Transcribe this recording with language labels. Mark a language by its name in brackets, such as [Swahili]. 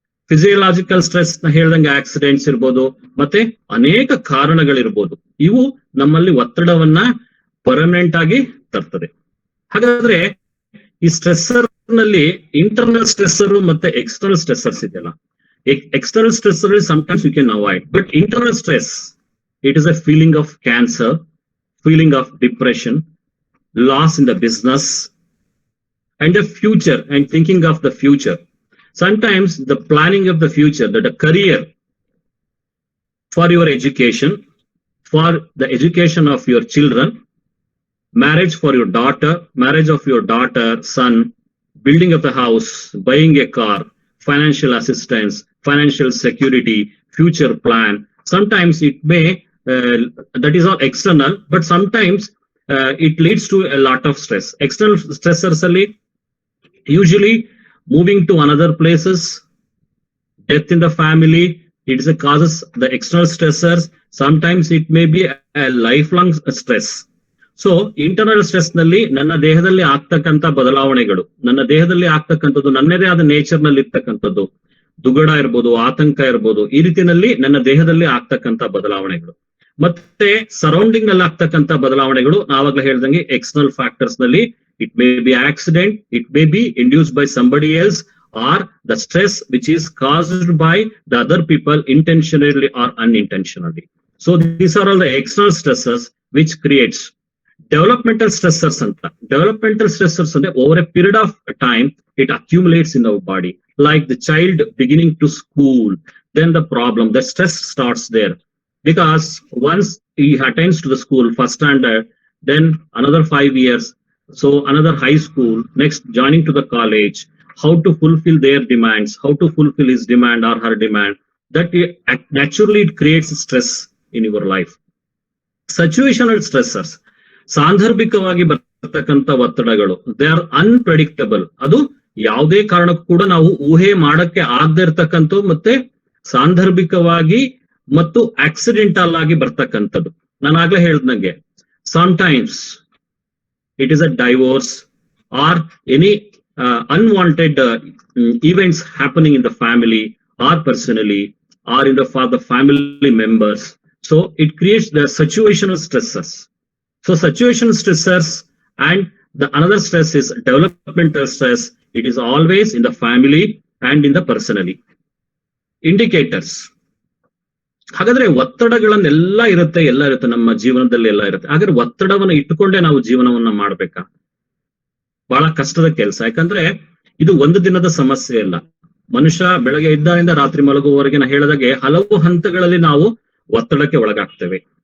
[Kannada] Physiological stress ನ ಹೇಳ್ದಂಗೆ accidents ಇರ್ಬೋದು, ಮತ್ತೆ ಅನೇಕ ಕಾರಣಗಳಿರ್ಬೋದು. ಇವು ನಮ್ಮಲ್ಲಿ ಒತ್ತಡವನ್ನ ಪರ್ಮನೆಂಟ್ ಆಗಿ ತರ್ತದೆ. ಹಾಗಾದ್ರೆ ಈ ಸ್ಟ್ರೆಸ್ಸರ್ ನಲ್ಲಿ ಇಂಟರ್ನಲ್ ಸ್ಟ್ರೆಸ್ಸರ್ ಮತ್ತೆ ಎಕ್ಸ್ಟರ್ನಲ್ ಸ್ಟ್ರೆಸ್ಸರ್ಸ್ ಇದೆಯಲ್ಲ. [English] External stressor is sometimes you can avoid, but internal stress, it is a feeling of cancer, feeling of depression, loss in the business, and the future, and thinking of the future. Sometimes the planning of the future, that a career for your education, for the education of your children, marriage for your daughter, marriage of your daughter, son, building of the house, buying a car, financial assistance, financial security, future plan. Sometimes it may, that is all external, but sometimes it leads to a lot of stress. External stressors usually moving to another places, death in the family, it is a causes the external stressors. Sometimes it may be a lifelong stress. [Kannada] So internal stress ನಲ್ಲಿ ನನ್ನ ದೇಹದಲ್ಲಿ ಆಗ್ತಕ್ಕಂಥ ಬದಲಾವಣೆಗಳು, ನನ್ನ ದೇಹದಲ್ಲಿ ಆಗ್ತಕ್ಕಂಥದ್ದು ನನ್ನದೇ ಆದ ನೇಚರ್ ನಲ್ಲಿ ಇರ್ತಕ್ಕಂಥದ್ದು, ದುಗಡ ಇರ್ಬೋದು, ಆತಂಕ ಇರ್ಬೋದು, ಈ ರೀತಿಯಲ್ಲಿ ನನ್ನ ದೇಹದಲ್ಲಿ ಆಗ್ತಕ್ಕಂಥ ಬದಲಾವಣೆಗಳು. ಮತ್ತೆ ಸರೌಂಡಿಂಗ್ ನಲ್ಲಿ ಆಗ್ತಕ್ಕಂಥ ಬದಲಾವಣೆಗಳು, ನಾವಾಗ್ಲೇ ಹೇಳ್ದಂಗೆ ಎಕ್ಸ್ಟರ್ನಲ್ ಫ್ಯಾಕ್ಟರ್ಸ್ ನಲ್ಲಿ [English] It may be accident, it may be induced by somebody else, or the stress which is caused by the other people intentionally or unintentionally. So these are all the external stresses which creates developmental stressors. Developmental stressors [Kannada] ಅಂದ್ರೆ [English] over a period of time it accumulates in our body, like the child beginning to school, then the problem, the stress starts there, because once he attends to the school, first standard, then another 5 years, so another high school, next joining to the college, how to fulfill their demands, how to fulfill his demand or her demand, that naturally it creates stress in your life. Situational stressors, [Kannada] ಸಾಂದರ್ಭಿಕವಾಗಿ ಬರ್ತಕ್ಕಂಥ ಒತ್ತಡಗಳು, [English] They are unpredictable. [Kannada] ಅದು ಯಾವುದೇ ಕಾರಣಕ್ಕೂ ಕೂಡ ನಾವು ಊಹೆ ಮಾಡಕ್ಕೆ ಆಗದೆ ಇರ್ತಕ್ಕಂಥ, ಮತ್ತೆ ಸಾಂದರ್ಭಿಕವಾಗಿ ಮತ್ತು ಆಕ್ಸಿಡೆಂಟಲ್ ಆಗಿ ಬರ್ತಕ್ಕಂಥದ್ದು. ನಾನು ಆಗ್ಲೇ ಹೇಳ್ದಂಗೆ, [English] Sometimes it is a divorce or any unwanted events happening in the family or personally or in the for the family members. So it creates the situational stresses. So situational stressors, and the another stress is developmental stress. It is always in the family and in the personally. Indicators. [Kannada] ಹಾಗಾದ್ರೆ ಒತ್ತಡಗಳನ್ನೆಲ್ಲ ಇರುತ್ತೆ ನಮ್ಮ ಜೀವನದಲ್ಲಿ ಎಲ್ಲ ಇರುತ್ತೆ. ಹಾಗಾದ್ರೆ ಒತ್ತಡವನ್ನ ಇಟ್ಟುಕೊಂಡೇ ನಾವು ಜೀವನವನ್ನ ಮಾಡ್ಬೇಕಾ? ಬಹಳ ಕಷ್ಟದ ಕೆಲಸ. ಯಾಕಂದ್ರೆ ಇದು ಒಂದು ದಿನದ ಸಮಸ್ಯೆ ಅಲ್ಲ. ಮನುಷ್ಯ ಬೆಳಗ್ಗೆ ಇದ್ದಾನಿಂದ ರಾತ್ರಿ ಮಲಗುವವರೆಗೆ ನಾ ಹೇಳಿದಾಗೆ ಹಲವು ಹಂತಗಳಲ್ಲಿ ನಾವು ಒತ್ತಡಕ್ಕೆ ಒಳಗಾಗ್ತೇವೆ.